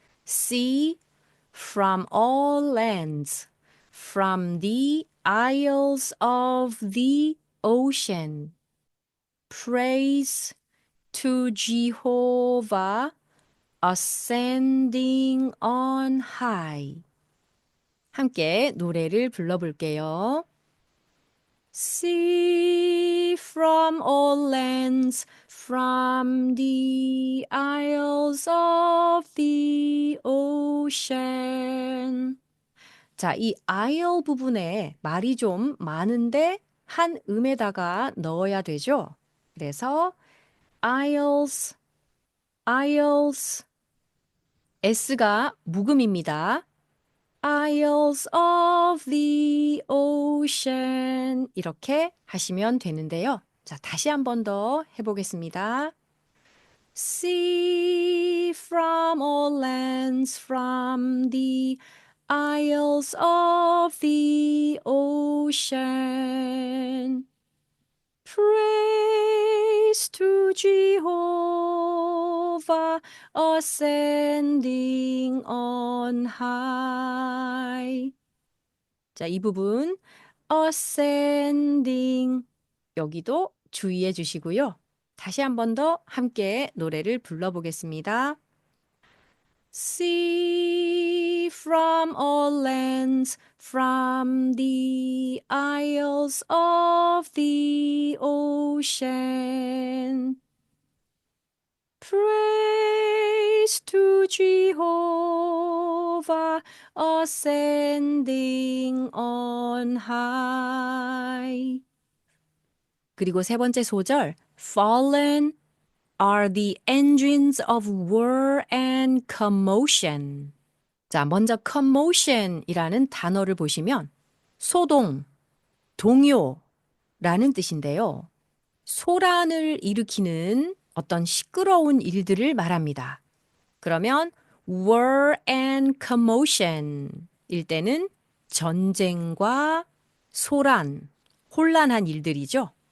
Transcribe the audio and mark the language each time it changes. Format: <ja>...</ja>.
<en>Sea from all lands, from the isles of the ocean. Praise to Jehovah ascending on high.</en> <ko>함께 노래를 불러볼게요.</ko> <en>Sea from all lands, from the isles of the ocean.</en> <ko>자, 이 isle 부분에 말이 좀 많은데 한 음에다가 넣어야 되죠. 그래서 isles, isles, S가 묵음입니다.</ko> <en>Isles of the ocean</en> <ko>이렇게 하시면 되는데요. 자, 다시 한 번 더 해보겠습니다.</ko> <en>Sea from all lands, from the isles of the ocean. Praise to Jehovah ascending on high.</en> <ko>자, 이 부분 ascending 여기도 주의해 주시고요. 다시 한 번 더 함께 노래를 불러보겠습니다.</ko> <en>Sea from all lands, from the isles of the ocean. Praise to Jehovah ascending on high.</en> <ko>그리고 세 번째 소절</ko> <en>Fallen are the engines of war and commotion.</en> <ko>자, 먼저 commotion이라는 단어를 보시면 소동, 동요라는 뜻인데요. 소란을 일으키는 어떤 시끄러운 일들을 말합니다. 그러면</ko> <en>war and commotion</en> <ko>일 때는 전쟁과 소란, 혼란한 일들이죠.</ko>